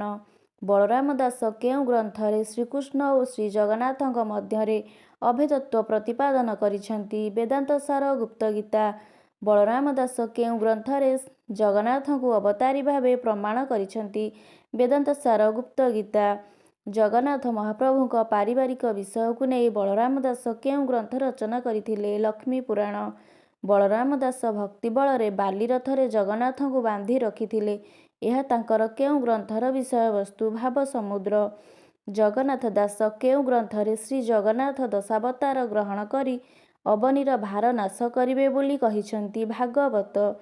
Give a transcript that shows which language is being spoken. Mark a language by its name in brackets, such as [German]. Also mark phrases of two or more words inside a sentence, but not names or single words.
[Odia] ବଳରାମ ଦାସ କେଉଁ ଗ୍ରନ୍ଥରେ ଶ୍ରୀକୃଷ୍ଣ ଔର ଶ୍ରୀ ଜଗନ୍ନାଥଙ୍କ ମଧ୍ୟରେ ଅଭେଦତ୍ୱ ପ୍ରତିପାଦନ କରିଛନ୍ତି? वेदांतसार गुप्तगीता। ବଳରାମ ଦାସ କେଉଁ ଗ୍ରନ୍ଥରେ ଜଗନ୍ନାଥଙ୍କୁ ଅବତାରୀ ଭାବେ ପ୍ରମାଣ କରିଛନ୍ତି? ବେଦାନ୍ତସାର ଗୁପ୍ତଗୀତା। ଜଗନ୍ନାଥ ମହାପ୍ରଭୁଙ୍କ ପାରିବାରିକ ବିଷୟକୁ ନେଇ ବଳରାମ ଦାସ କେଉଁ ଗ୍ରନ୍ଥ ରଚନା କରିଥିଲେ? लक्ष्मी पुराण। ବଳରାମ ଦାସ ଭକ୍ତି ବଳରେ ବାଲି ରଥରେ ଜଗନ୍ନାଥଙ୍କୁ ବାନ୍ଧି ରଖିଥିଲେ? ଏହା ତାଙ୍କର କେଉଁ ଗ୍ରନ୍ଥର ବିଷୟବସ୍ତୁ? ଭାବ ସମୁଦ୍ର। ଜଗନ୍ନାଥ ଦାସ କେଉଁ ଗ୍ରନ୍ଥରେ ଶ୍ରୀ ଜଗନ୍ନାଥ ଦଶାବତାର ଗ୍ରହଣ କରି ଅବନୀର ଭାର ନାଶ କରିବେ ବୋଲି କହିଛନ୍ତି? ଭାଗବତ।